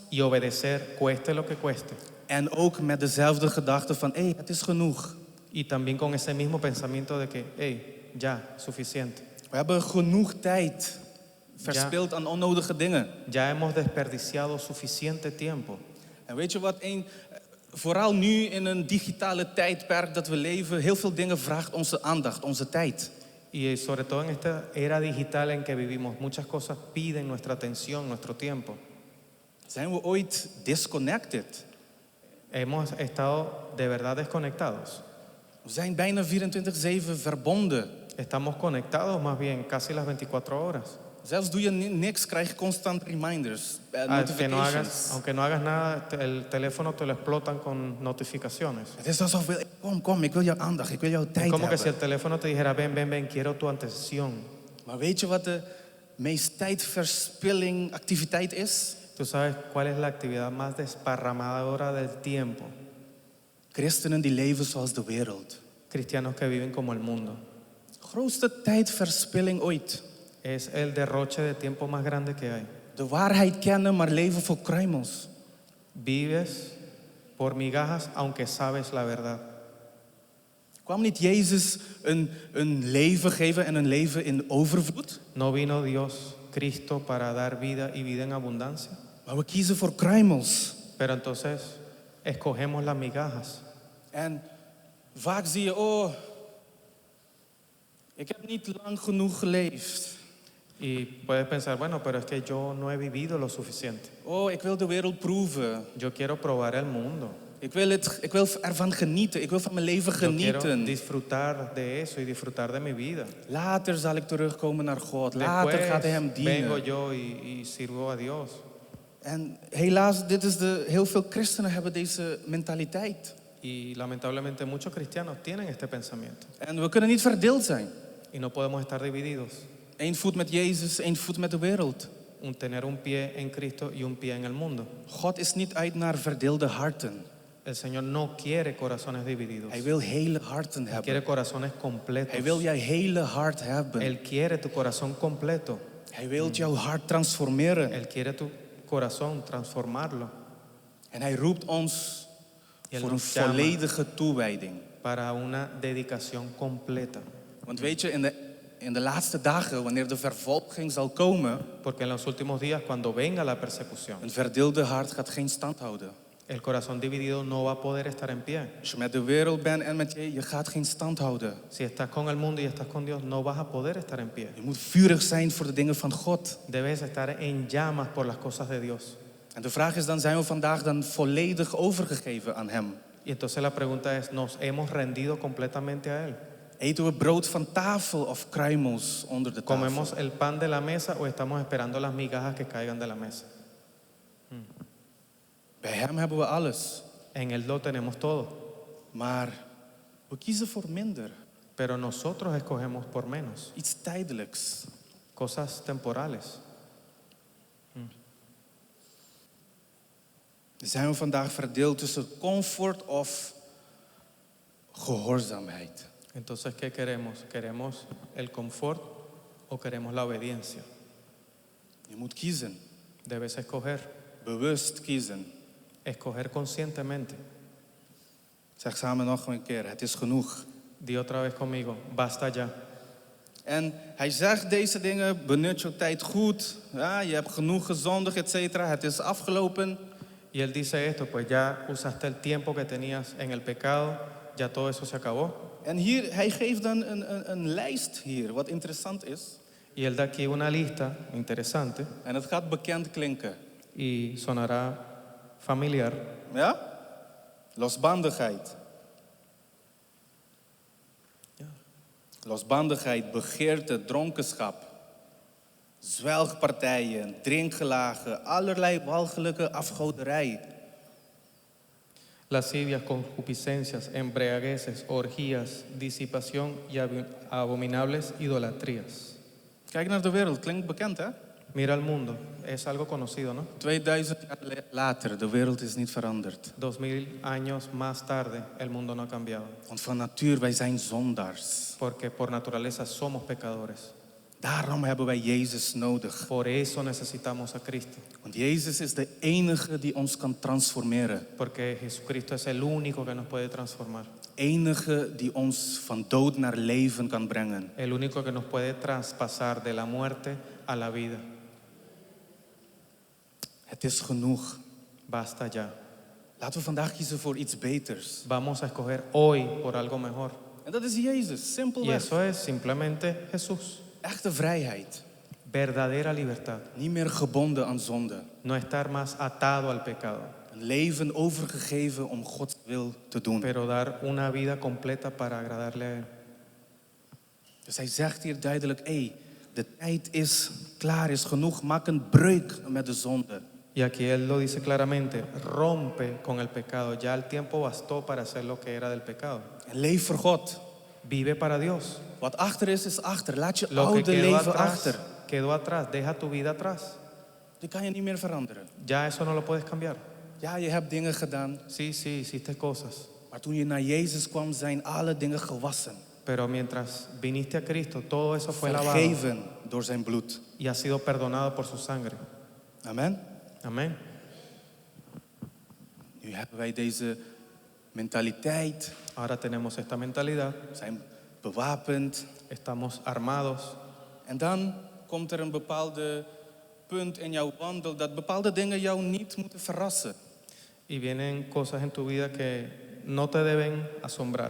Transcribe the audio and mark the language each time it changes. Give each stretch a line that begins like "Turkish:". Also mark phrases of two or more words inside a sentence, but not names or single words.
Spanish: y obedecer, cueste lo que cueste.
Dutch: En ook met dezelfde gedachte van, het is genoeg.
Spanish: Y también con ese mismo pensamiento de que, hey, ya, suficiente.
Dutch: We hebben genoeg tijd verspild aan onnodige dingen.
Spanish: Ya hemos desperdiciado suficiente tiempo.
Dutch: En weet je wat, vooral nu in een digitale tijdperk dat we leven, heel veel dingen vraagt onze aandacht, onze tijd.
Spanish: Y sobre todo en esta era digital en que vivimos, muchas cosas piden nuestra atención, nuestro tiempo.
Dutch: Zijn we ooit disconnected?
Spanish: Hemos estado de verdad desconectados.
Dutch: We zijn bijna 24/7 verbonden.
Spanish: Estamos conectados más bien casi las 24 horas.
Dutch: Zelfs doe je niks, krijg je constant reminders,
Spanish: Aunque
Dutch: notifications.
Spanish: no hagas nada, el teléfono te lo explotan con notificaciones.
Dutch: Het is alsof we, kom, ik wil jouw aandacht, ik wil jouw
Spanish: Es
Dutch: tijd
Spanish: como que si
Dutch: hebben.
Spanish: el teléfono te dijera, ven, ven, ven, quiero tu atención.
Dutch: Maar weet je wat de meest tijdverspilling activiteit is?
Spanish: ¿Tú sabes cuál es la actividad más desparramadora del tiempo?
Dutch: Christenen die leven zoals de wereld.
Spanish: Cristianos que viven como el mundo.
Dutch: Grootste tijdverspilling ooit.
Spanish: Es el derroche de tiempo más grande que hay.
Dutch: De waarheid kennen, maar leven voor kruimels.
Spanish: Vives por migajas aunque sabes la verdad.
Dutch: Kwam niet Jezus een leven geven en een leven in overvloed?
Spanish: ¿No vino Dios, Cristo, para dar vida y vida en abundancia?
Dutch: Maar we kiezen voor kruimels.
Spanish: Pero entonces escogemos las migajas.
Dutch: En vaak zie je, ik heb niet lang genoeg geleefd.
Spanish: Y puedes pensar, bueno, pero es que yo no he vivido lo suficiente.
Dutch: Ik wil de wereld proeven.
Spanish: Yo quiero probar el mundo.
Dutch: Ik wil ervan genieten. Ik wil van mijn leven
Spanish: Yo quiero
Dutch: genieten.
Spanish: disfrutar de eso y disfrutar de mi vida.
Dutch: Later zal ik terugkomen naar God. Later gaat hij hem
Spanish: Después vengo
Dutch: dienen.
Spanish: yo y sirvo a Dios.
Dutch: En helaas, heel veel christenen hebben deze mentaliteit.
Spanish: Y lamentablemente muchos cristianos tienen este pensamiento.
Dutch: En we kunnen niet verdeeld zijn.
Spanish: Y no podemos estar divididos.
Dutch: Eén voet met Jezus, één voet met de wereld.
Spanish: Tener un pie en Cristo y un pie en el mundo.
Dutch: God is niet uit naar verdeelde harten.
Spanish: El Señor no quiere corazones divididos.
Dutch: Hij wil hele harten
Spanish: Él
Dutch: hebben.
Spanish: quiere corazones completos.
Dutch: Hij wil jouw hele hart hebben.
Spanish: Él quiere tu corazón completo.
Dutch: Hij wil jouw hart transformeren.
Spanish: Él quiere tu corazón transformarlo
Dutch: En hij roept ons
Spanish: Y él
Dutch: voor een
Spanish: nos llama.
Dutch: volledige toewijding.
Spanish: para una dedicación completa.
Dutch: Want weet je, in de laatste dagen, wanneer de vervolging zal komen,
Spanish: Porque en los últimos días, cuando venga la persecución,
Dutch: een verdeelde hart gaat geen stand houden.
Spanish: el corazón dividido no va a poder estar en pie.
Dutch: Als je met de wereld bent en met je gaat geen stand houden.
Spanish: Si estás con el mundo y estás con Dios, no vas a poder estar en pie.
Dutch: Je moet vurig zijn voor de dingen van God.
Spanish: Debes estar en llamas por las cosas de Dios.
Dutch: En de vraag is dan, zijn we vandaag dan volledig overgegeven aan hem?
Spanish: Y entonces la pregunta es, ¿nos hemos rendido completamente a Él?
Dutch: Eten we brood van tafel of kruimels onder de tafel?
Spanish: ¿Comemos el pan de la mesa o estamos esperando las migajas que caigan de la mesa?
Dutch: We Bij hem hebben we alles.
Spanish: En Él lo tenemos todo.
Dutch: Maar we kiezen voor minder.
Spanish: Pero nosotros escogemos por menos.
Dutch: Iets tijdelijks.
Spanish: Cosas temporales.
Dutch: Zijn we vandaag verdeeld tussen comfort of gehoorzaamheid?
Spanish: Entonces, ¿qué queremos? ¿Queremos el confort o queremos la obediencia?
Dutch: Je moet kiezen.
Spanish: Debes escoger.
Dutch: Bewust kiezen.
Spanish: Escoger conscientemente.
Dutch: Zeg samen nog een keer, het is genoeg.
Spanish: Di otra vez conmigo, basta ya.
Dutch: En hij zegt deze dingen, benut je tijd goed. Ja, je hebt genoeg gezondigd, et cetera. Het is afgelopen.
Spanish: Y Él dice esto, pues ya usaste el tiempo que tenías en el pecado, ya todo eso se acabó.
Dutch: En hier, hij geeft dan een lijst hier, wat interessant is.
Spanish: Y Él da aquí una lista interesante
Dutch: En het gaat bekend klinken.
Spanish: y sonará familiar.
Dutch: Ja? Losbandigheid. Losbandigheid, begeerte, dronkenschap. Zwelgpartijen, drinkgelagen, allerlei walgelijke afgoderij.
Spanish: Lascivias, concupiscencias, embriagueces, orgías, disipación y abominables idolatrías.
Dutch: Kijk naar de wereld, klinkt bekend hè?
Spanish: Mira al mundo, es algo conocido, ¿no?
Dutch: 2000 jaar later, de wereld is niet veranderd.
Spanish: 2000 años más tarde, el mundo no ha cambiado.
Dutch: Want van natuur, wij zijn zondaars.
Spanish: Porque por naturaleza somos pecadores.
Dutch: Daarom hebben wij Jezus nodig.
Spanish: Por eso necesitamos a Cristo.
Dutch: Want Jezus is de enige die ons kan transformeren.
Spanish: Porque Jesucristo es el único que nos puede transformar.
Dutch: Enige die ons van dood naar leven kan brengen.
Spanish: El único que nos puede traspasar de la muerte a la vida.
Dutch: Het is genoeg.
Spanish: Basta ya.
Dutch: Laten we vandaag kiezen voor iets beters.
Spanish: Vamos a escoger hoy por algo mejor.
Dutch: En dat is Jezus,
Spanish: Y
Dutch: simpelweg.
Spanish: eso es simplemente Jesús.
Dutch: Echte vrijheid.
Spanish: Verdadera libertad.
Dutch: Niet meer gebonden aan zonde.
Spanish: No estar más atado al pecado,
Dutch: Een leven overgegeven om Gods wil te doen.
Spanish: pero dar una vida completa para agradarle a Él.
Dutch: Dus hij zegt hier duidelijk, de tijd is klaar, is genoeg. Maak een breuk met de zonde.
Spanish: Y aquí Él lo dice claramente, rompe con el pecado. Ya el tiempo bastó para hacer lo que era del pecado.
Dutch: En leef voor God.
Spanish: Vive para Dios.
Dutch: Wat achter is achter. Laat je
Spanish: Lo que
Dutch: oude leven achter.
Spanish: quedó atrás. Deja tu vida atrás.
Dutch: Die kan je niet meer veranderen.
Spanish: Ya eso no lo puedes cambiar.
Dutch: Ja, je hebt dingen gedaan.
Spanish: Sí, hiciste cosas.
Dutch: Maar toen je naar Jezus kwam, zijn alle dingen gewassen.
Spanish: Pero mientras viniste a Cristo, todo eso fue lavado
Dutch: Vergeven door zijn bloed.
Spanish: y ha sido perdonado por su sangre.
Dutch: Amen.
Spanish: Amén.
Dutch: Nu hebben wij deze mentaliteit.
Spanish: Ahora tenemos esta mentalidad.
Dutch: We zijn bewapend.
Spanish: Estamos armados.
Dutch: En dan komt er een bepaalde punt in jouw wandel dat bepaalde dingen jou niet moeten verrassen.
Spanish: Y vienen cosas en tu vida que no te deben asombrar.